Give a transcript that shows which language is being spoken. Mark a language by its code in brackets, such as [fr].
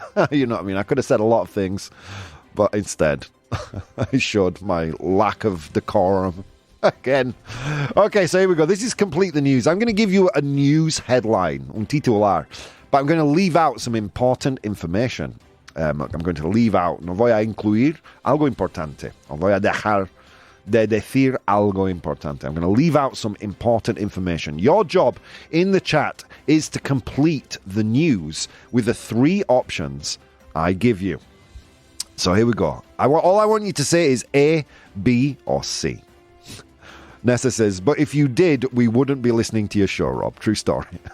[en] You know what I mean? I could have said a lot of things. But instead, I showed my lack of decorum. Again. Okay, so here we go. This is Complete the News. I'm going to give you a news headline, [es] un titular. [en] But I'm going to leave out some important information. I'm going to leave out, [es] no voy a incluir algo importante. No voy a dejar de decir algo importante. [en] I'm going to leave out some important information. Your job in the chat is to complete the news with the 3 options I give you. So here we go. All I want you to say is A, B, or C. Nessa says, but if you did, we wouldn't be listening to your show, Rob. True story.